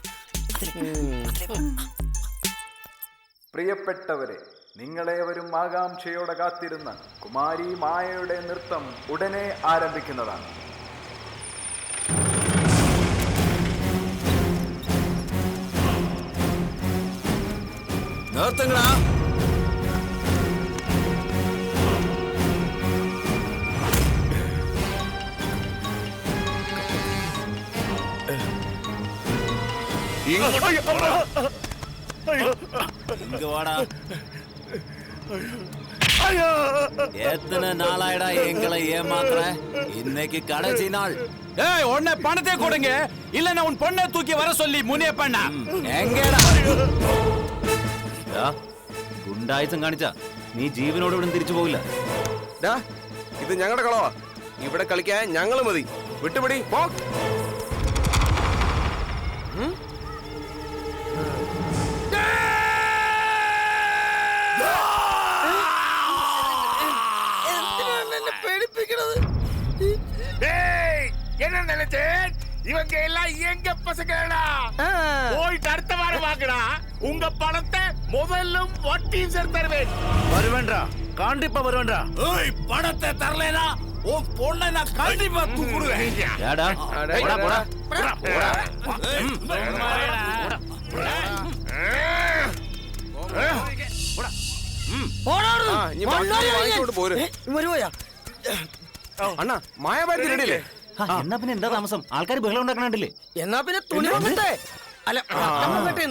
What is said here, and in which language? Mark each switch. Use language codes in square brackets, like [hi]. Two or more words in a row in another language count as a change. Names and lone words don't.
[ml] പ്രിയപ്പെട്ടവരെ, നിങ്ങളേവരും ആകാംക്ഷയോടെ കാത്തിരുന്ന കുമാരി മായയുടെ നൃത്തം ഉടനെ ആരംഭിക്കുന്നതാണ്. നിർത്തുങ്ങളാ. [ta] இங்க வாடா. எத்தனை நாளாயிடா எங்களை ஏமாத்துற? இன்னைக்கு கடைசி நாள். ஏய் உன்னை பணத்தை கொடுங்க, இல்லன்னா உன் பொண்ணை தூக்கி வர சொல்லி முனியப்பண்ண. [ml] എങ്കേടാ ഗുണ്ടായുസം കാണിച്ച നീ ജീവനോട് ഇവിടെ തിരിച്ചു പോകില്ല. ഇത് ഞങ്ങളുടെ കളവാ. ഇവിടെ കളിക്കാൻ ഞങ്ങള് മതി. വിട്ടുപിടി പോ. [ta] என்ன நினைச்சேன்? இவங்க எல்லாம் எங்க பசங்களா? போயிட்டு அடுத்த வாரம் வாங்கடா. உங்க பணத்தை முதல்லும் வட்டியும் சேர்த்து தருவேன். வருவேன்றா, கண்டிப்பா வருவேன்றா. ஏய் பணத்தை தரலைனா உன் பொண்ணை நான் கண்டிப்பா தூக்குடுவேன். ஏடா போடா போடா போடா. [ml] അണ്ണാ മായാബാരി റെഡിയല്ലേ? എന്നാ പിന്നെ എന്താ താമസം? ആൾക്കാർ ബഹളം ഉണ്ടാക്കണില്ലേ? എന്നാ പിന്നെ തുണി വന്നിട്ടേ. അല്ല വന്നിട്ടേന്ന്.